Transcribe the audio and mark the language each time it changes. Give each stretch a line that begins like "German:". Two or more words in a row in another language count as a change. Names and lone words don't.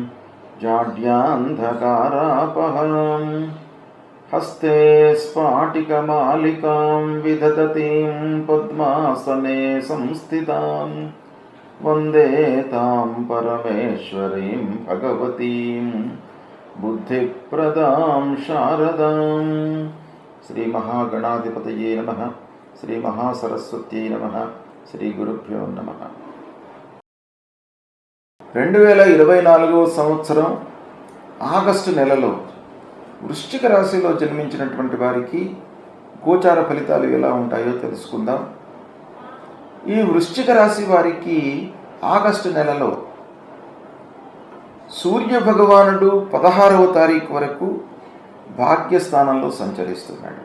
Sanskrit: जाड्यान्धकारापहं हस्ते स्फाटिकमालिकां विदधतीं पद्मासने संस्थितां वन्दे तां परमेश्वरीं भगवतीं बुद्धिप्रदां शारदां। श्री महागणाधिपतये नमः। श्री महासरस्वत्यै नमः। శ్రీ గురుభ్యో నమః.
Telugu: 2024 సంవత్సరం ఆగస్టు నెలలో వృశ్చిక రాశిలో జన్మించినటువంటి వారికి గోచార ఫలితాలు ఎలా ఉంటాయో తెలుసుకుందాం. ఈ వృశ్చిక రాశి వారికి ఆగస్టు నెలలో సూర్య భగవానుడు 16వ తారీఖు వరకు భాగ్యస్థానంలో సంచరిస్తున్నాడు.